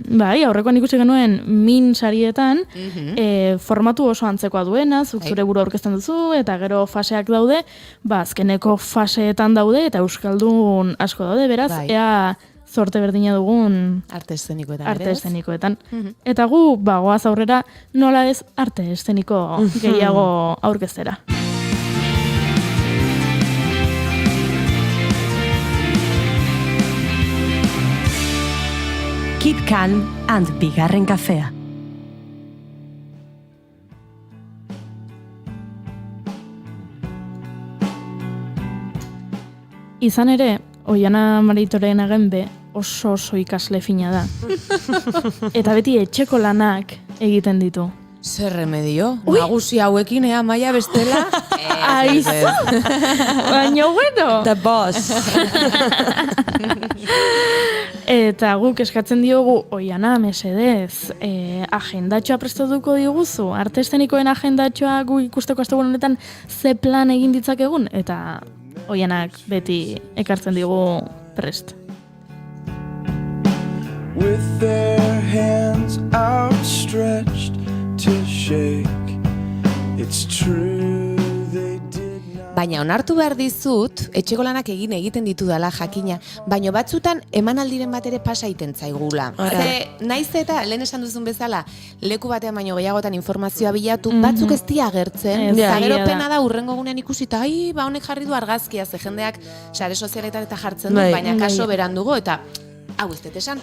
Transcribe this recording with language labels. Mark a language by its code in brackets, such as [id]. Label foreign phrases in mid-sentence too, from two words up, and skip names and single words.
[eu] Bai, aurrekoan ikusi genuen min sarietan, formatu oso antzekoa duena, zuk zure buru aurkezten duzu, eta gero faseak daude, azkeneko faseetan daude, eta euskaldun asko daude, beraz, ea... zorte berdina dugun arte eszenikoetan. Eta gu, goaz aurrera, nola ez arte eszeniko gehiago aurkeztera. Kid Can and Bigarren Kafea. Izan ere, Oiana Maritoreen agenbe oso ikasle fina da. Eta beti etxeko lanak egiten ditu. Zer remedio? Nagusi hauekin, Amaia bestela? Aiz! Baina, bueno! [en] The boss! [eu] Eta guk eskatzen diogu, Oiana, mesedez, agendatxoa prestatuko diguzu, arte eszenikoen agendatxoa gu ikusteko astegun honetan ze plan egin ditzakegun, eta Oianak beti ekartzen digu prest. [en] With their hands outstretched to shake, it's true they did not. [eu] Baina onartu behar dizut, etxeko lanak egiten ditudala jakina, baina batzutan emanaldiren bat ere pasa iten zaigula. Naiz eta, lehen esan duzun bezala, leku batean baino gehiagotan informazioa bilatu, batzuk ez dia agertzen, eta gero pena da urrengo gunean ikusita, honek jarri du argazkia, ze jendeak sare sozialetan eta jartzen du, baina kaso berandugo, eta hau ez dut esan.